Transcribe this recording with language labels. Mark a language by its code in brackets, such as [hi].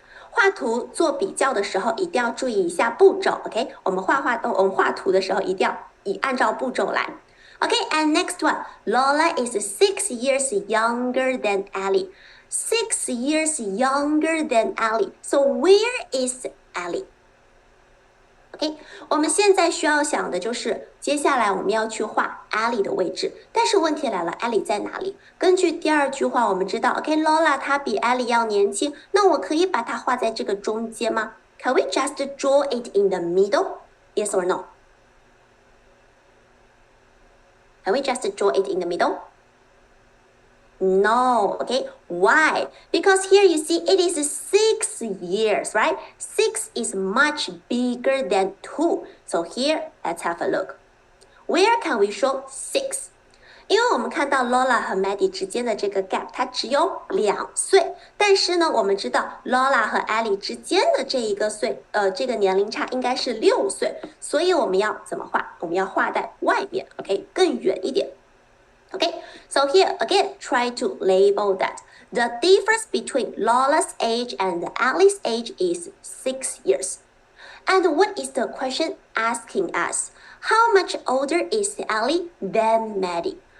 [zh] 画图做比较的时候，一定要注意一下步骤 ，OK？我们画图的时候一定要按照步骤来。 [en] Okay, and next one, Lola is 6 years younger than Ellie. 6 years younger than Ellie. So where is Ellie? [zh] OK, 我们现在需要想的就是接下来我们要去画 Ellie 的位置，但是问题来了 ，Ellie 在哪里？根据第二句话，我们知道 ，OK，Lola 她比 Ellie 要年轻，那我可以把它画在这个中间吗 ？ [en] Can we just draw it in the middle? Yes or no? Can we just draw it in the middle? No, okay? Why? Because here you see it is 6 years, right? 6 is much bigger than 2. So here, let's have a look. Where can we show 6? [zh] 因为我们看到 Lola 和 Maddie 之间的这个 gap， 它只有2岁。但是呢，我们知道 Lola 和 Ellie 之间的这个年龄差应该是6岁，所以我们要怎么画？我们要画在外面 ，OK， 更远一点。 [en] Okay, so here again, try to label that. The difference between Lola's age and Ellie's age is 6 years. And what is the question asking us? How much older is Ellie than Maddie?